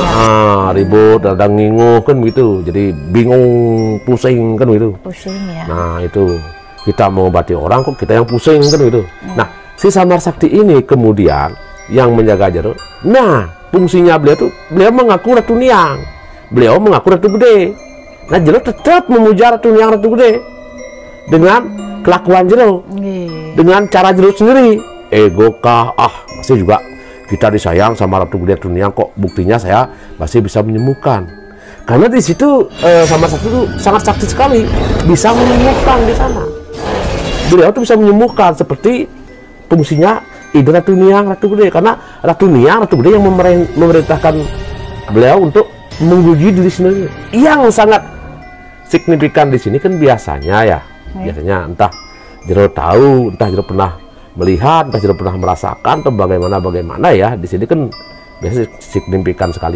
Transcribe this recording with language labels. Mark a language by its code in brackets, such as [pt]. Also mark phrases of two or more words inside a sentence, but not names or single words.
[id] Ribut, kadang nginguh kan begitu. Jadi bingung, pusing kan begitu. Pusing ya. Nah itu kita mengobati orang kok kita yang pusing kan begitu. Nah si Samar Sakti ini kemudian yang menjaga Jero. Nah fungsinya beliau mengaku Ratu Niang. Beliau mengaku Ratu Gede. Nah Jero tetap memuja Ratu Niang Ratu Gede dengan kelakuan Jero, dengan cara Jero sendiri. Ego kah? Masih juga kita disayang sama Ratu Gede Ratu Niang kok. Buktinya saya masih bisa menyembuhkan. Karena di situ Samar Sakti itu sangat sakti sekali, bisa menyembuhkan di sana. Beliau tuh bisa menyembuhkan seperti fungsinya Ibu Ratu Niang Ratu Gede, karena Ratu Niang Ratu Gede yang memerintahkan beliau untuk menguji diri sendiri. Yang sangat signifikan di sini kan biasanya entah Jero tahu, entah Jero pernah melihat, entah Jero pernah merasakan atau bagaimana ya, di sini kan biasa signifikan sekali.